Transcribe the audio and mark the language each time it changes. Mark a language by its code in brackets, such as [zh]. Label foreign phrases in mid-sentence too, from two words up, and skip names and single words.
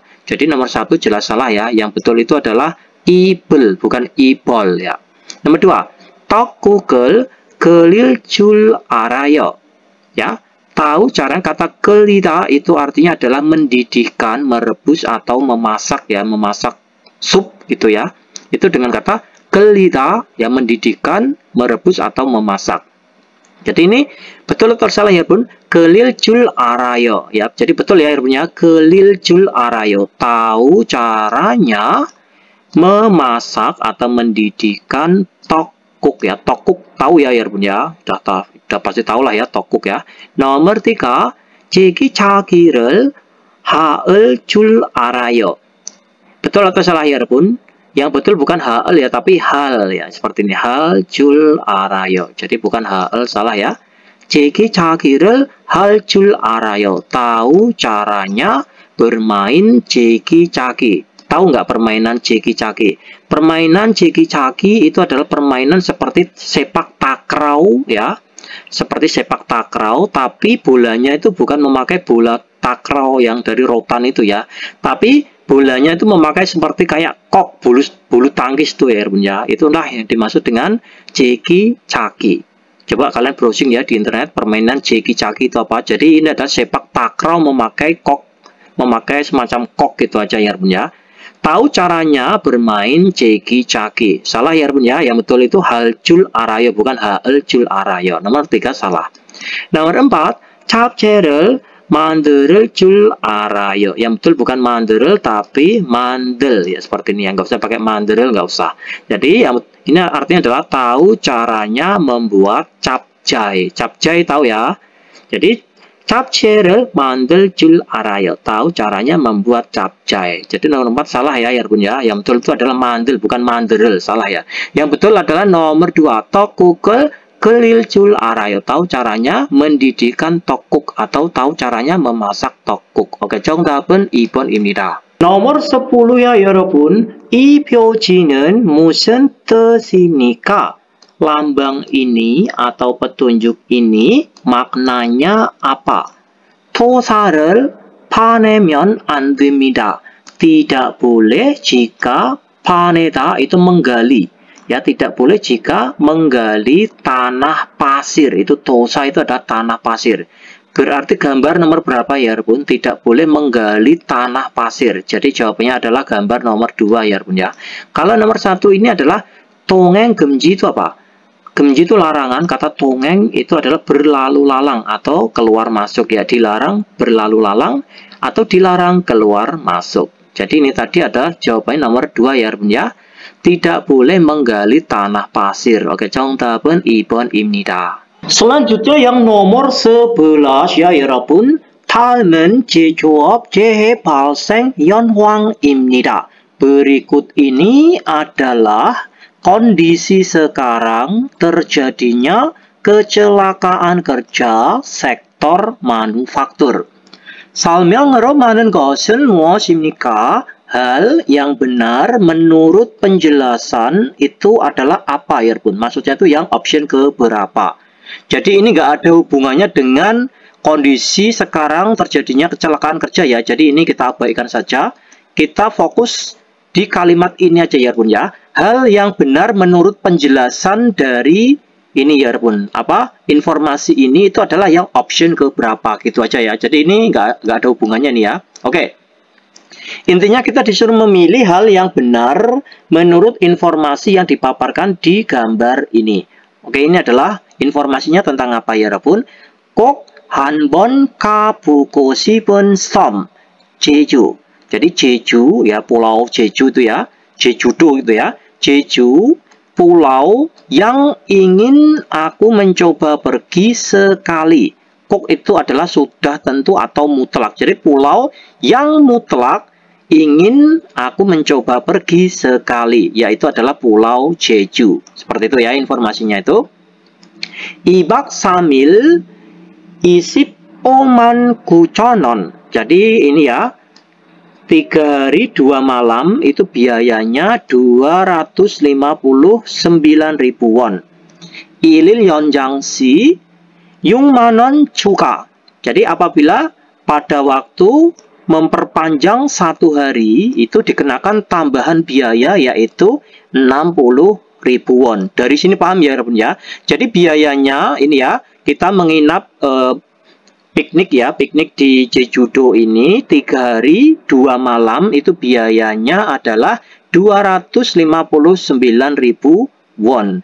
[id] Jadi nomor 1 jelas salah ya. Yang betul itu adalah 입을 bukan 입을 ya. Nomor 2. [ko] 떡국을 끓일 줄 알아요. [id] Ya, tahu cara kata 끓이다 itu artinya adalah mendidihkan, merebus atau memasak ya, memasak sup gitu ya. Itu dengan kata 끓이다 ya, mendidihkan, merebus atau memasak. Jadi ini betul atau salah ya, Bun? [ko] 끓일 줄 알아요 [id] ya. Jadi betul ya punya [ko] 끓일 줄 알아요. [id] Tahu caranya memasak atau mendidihkan tokguk ya. Tokguk tahu ya Bun ya. Udah pasti tahu lah ya tokguk ya. Nomor 3, [ko] 제기차기를 하을 줄 알아요. [id] Betul atau salah ya Bun? Yang betul bukan hal ya, tapi hal ya. Seperti ini, hal [ko] 줄 알아요. [id] Jadi bukan hal, salah ya. [ko] 제기차기를 할 줄 알아요. [id] Tahu caranya bermain 제기차기. Tahu nggak permainan 제기차기? Permainan 제기차기 itu adalah permainan seperti sepak takraw ya. Seperti sepak takraw, tapi bolanya itu bukan memakai bola takraw yang dari rotan itu ya. Tapi bolanya itu memakai seperti kayak kok, bulu tangkis tuh ya Bun ya. Itulah yang dimaksud dengan 제기차기. Coba kalian browsing ya di internet permainan 제기차기 itu apa. Jadi ini adalah sepak takraw memakai kok, memakai semacam kok gitu aja ya Bun ya. Tahu caranya bermain 제기차기. Salah ya Bun ya. Yang betul itu hal [ko] 줄 알아요 [id] bukan hal [ko] 줄 알아요. [id] Nomor 3 salah. Nomor 4, [ko] 잡채를 만들 줄 알아요. [id] Yang betul bukan 만들 tapi mandel ya, seperti ini. Yang nggak usah pakai mandel, nggak usah. Jadi ini artinya adalah tahu caranya membuat capcay. Capcay tahu ya. Jadi [ko] 잡채를 만들 줄 알아요. [id] Tahu caranya membuat capcay. Jadi nomor 4 salah ya Bun ya. Yang betul itu adalah mandel bukan manderel, salah ya. Yang betul adalah nomor 2, [ko] 떡국을 끓일 줄 알아요. [id] Tahu caranya mendidihkan tokguk atau tahu caranya memasak tokguk. Oke, [ko] 정답은 2번입니다. [id] nomor 10 ya 여러분. [ko] 이 표지는 무슨 뜻입니까? [id] Lambang ini atau petunjuk ini maknanya apa? [ko] 토사를 파내면 안 됩니다. [id] Tidak boleh jika 파내다 itu menggali. Ya, tidak boleh jika menggali tanah pasir. Itu tosa itu adalah tanah pasir. Berarti gambar nomor berapa ya Bun? Tidak boleh menggali tanah pasir. Jadi jawabannya adalah gambar nomor 2 ya Bun ya. Kalau nomor 1 ini adalah [ko] 동행 금지 [id] itu apa? Gemji itu larangan, kata tongeng itu adalah berlalu lalang atau keluar masuk ya, dilarang berlalu lalang atau dilarang keluar masuk. Jadi ini tadi ada jawabannya nomor 2 ya Bun ya. Tidak boleh menggali tanah pasir. Oke, [ko] 정답은 2번입니다. [id] Selanjutnya yang nomor 11 ya Bun. [ko] 다음은 제조업 재해 발생 현황입니다. [id] Berikut ini adalah kondisi sekarang terjadinya kecelakaan kerja sektor manufaktur. [ko] 설명으로 많은 것은 무엇입니까? [id] Hal yang benar menurut penjelasan itu adalah apa ya Bun? Maksudnya itu yang option keberapa. Jadi ini nggak ada hubungannya dengan kondisi sekarang terjadinya kecelakaan kerja ya. Jadi ini kita abaikan saja. Kita fokus di kalimat ini aja ya Bun ya. Hal yang benar menurut penjelasan dari ini ya Bun. Informasi ini itu adalah yang option keberapa gitu aja ya. Jadi ini nggak ada hubungannya nih ya. Oke. Intinya kita disuruh memilih hal yang benar menurut informasi yang dipaparkan di gambar ini. Oke, ini adalah informasinya tentang apa ya Bun? [ko] 꼭 한번 가보고 싶은 섬, 제주. [id] Jadi Jeju ya, pulau Jeju itu ya, Jeju-do itu ya. Jeju, pulau yang ingin aku mencoba pergi sekali. Kok itu adalah sudah tentu atau mutlak. Jadi pulau yang mutlak ingin aku mencoba pergi sekali, yaitu adalah pulau Jeju. Seperti itu ya informasinya itu. [ko] 2박 3일 25만 9천 원. [id] Jadi ini ya, 3 hari 2 malam itu biayanya 259.000 won. [ko] 일일 연장시 6만 원 추가. [id] Jadi apabila pada waktu memperpanjang 1 hari itu dikenakan tambahan biaya yaitu 60.000 won. Dari sini paham ya Bun ya. Jadi biayanya ini ya, kita menginap piknik ya, piknik di Jeju-do ini 3 hari 2 malam itu biayanya adalah 259.000 won.